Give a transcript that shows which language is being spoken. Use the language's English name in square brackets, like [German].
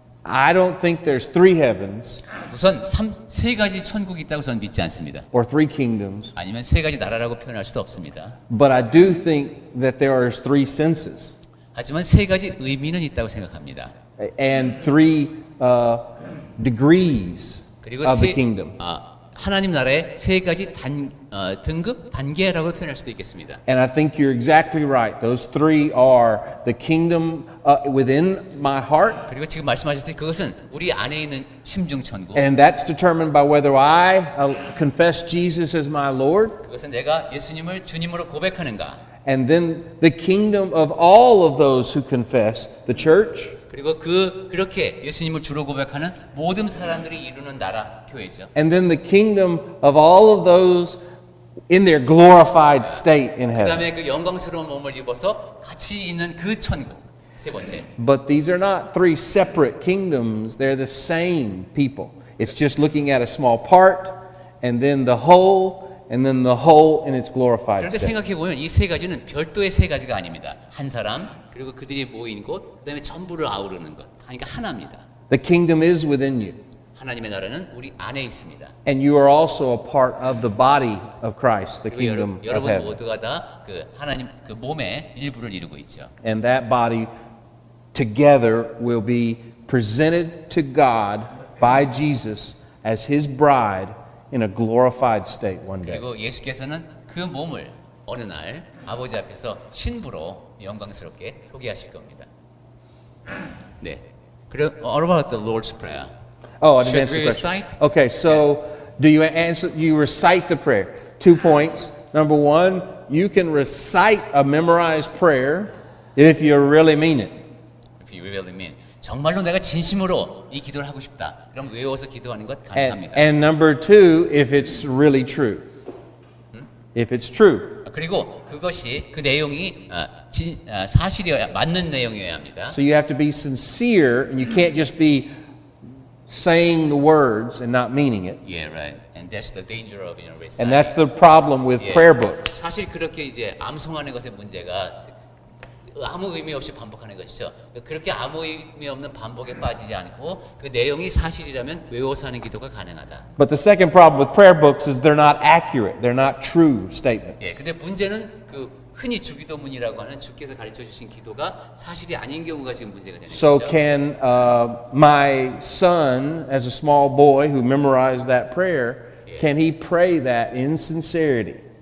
[English] I don't think there's three heavens [Korean] 우선 세 가지 천국이 있다고 저는 믿지 않습니다. [English] or three kingdoms, [Korean] 아니면 세 가지 나라라고 표현할 수도 없습니다. [English] but I do think that there are three senses [Korean] 하지만 세 가지 의미는 있다고 생각합니다. [English] and three degrees [Korean] 그리고 [English] of the kingdom. [Korean] 하나님 나라의 세 가지 등급, 단계라고 표현할 수도 있겠습니다. [English] And I think you're exactly right. Those three are the kingdom within my heart, [Korean] 그리고 지금 말씀하셨듯이 그것은 우리 안에 있는 심중 천국. [English] and that's determined by whether I confess Jesus as my Lord, [Korean] 그것은 내가 예수님을 주님으로 고백하는가. [English] and then the kingdom of all of those who confess, the church, [Korean] 그리고 그렇게 예수님을 주로 고백하는 모든 사람들이 이루는 나라 교회죠. [English] and then the kingdom of all of those in their glorified state in heaven. [Korean] 그다음에 그 영광스러운 몸을 입어서 같이 있는 그 천국. 세 번째. [English] But these are not three separate kingdoms. They're the same people. It's just looking at a small part, and then the whole, and then the whole in its glorified [Korean] 그런데 [English] state. [Korean] 생각해 보면 이 세 가지는 별도의 세 가지가 아닙니다. 한 사람 그리고 그들이 모인 곳, 그다음에 전부를 아우르는 것. 그러니까 하나입니다. [English] The kingdom is within you, [Korean] 하나님의 나라는 우리 안에 있습니다. [English] and you are also a part of the body of Christ, the [Korean] 그리고 [English] kingdom of [Korean] 여러분 [English] heaven. [Korean] 모두가 다 그 하나님 그 몸의 일부를 이루고 있죠. [English] And that body together will be presented to God by Jesus as His bride in a glorified state one day. [Korean] 그리고 예수께서는 그 몸을 어느 날 아버지 앞에서 신부로 영광스럽게 소개하실 겁니다. 네. 그리고 [English] what about the Lord's Prayer? Oh, I didn't Should answer we the question. recite? Okay, so do you answer? You recite the prayer. 2 points. Number one, you can recite a memorized prayer if you really mean it. If you really mean. [Korean] 정말로 내가 진심으로 이 기도를 하고 싶다. 그럼 외워서 기도하는 것 가능합니다. [English] And number two, if it's really true. if it's true. [Korean] 그리고 그것이 그 내용이 사실이어야 맞는 내용이어야 합니다. [English] So you have to be sincere, and you can't just be saying the words and not meaning it. Yeah, right. And that's the danger of reciting. And that's the problem with [Korean] 예. [English] prayer books. [Korean] 사실 그렇게 이제 암송하는 것의 문제가 아무 의미 없이 반복하는 것이죠. 그렇게 아무 의미 없는 반복에 빠지지 않고 그 내용이 사실이라면 외워서 하는 기도가 가능하다. [English] But the second problem with prayer books is they're not accurate. They're not true statements. [Korean] 예, 근데 문제는 그 흔히 주기도문이라고 하는 주께서 가르쳐 주신 기도가 사실이 아닌 경우가 지금 문제가 되는 [English] So [Korean] 거죠. [English] can my son, as a small boy who memorized that prayer, can he pray that in sincerity?